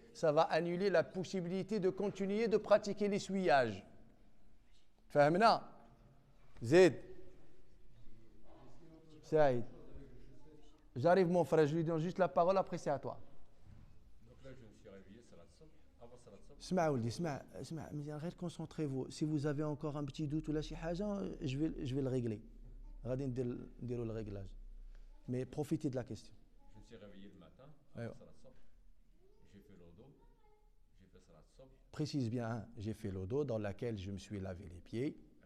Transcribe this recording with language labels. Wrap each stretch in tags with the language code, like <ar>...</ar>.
<fr>Ça va annuler la possibilité de continuer de pratiquer l'essuyage.</fr> <ar>Fahmna? Zid.</ar> <fr>Saïd. J'arrive mon frère, je lui donne juste la parole, après c'est à toi. Donc là, je me suis réveillé, salat sobh, avant salat sobh.</fr> <ar>اسمع ولدي اسمع مزيان غير</ar> <fr>concentrez-vous. Si vous avez encore un petit doute</fr> <ar>ولا شي حاجة,</ar> <fr>je vais le régler.</fr> <ar>غادي نديروا</ar> <fr>le réglage. Mais profitez de la question. Je me suis réveillé le matin, avant salat sobh. J'ai fait l'odo, j'ai fait salat sobh. Précise bien, hein, j'ai fait l'odo dans laquelle je me suis lavé les pieds.</fr>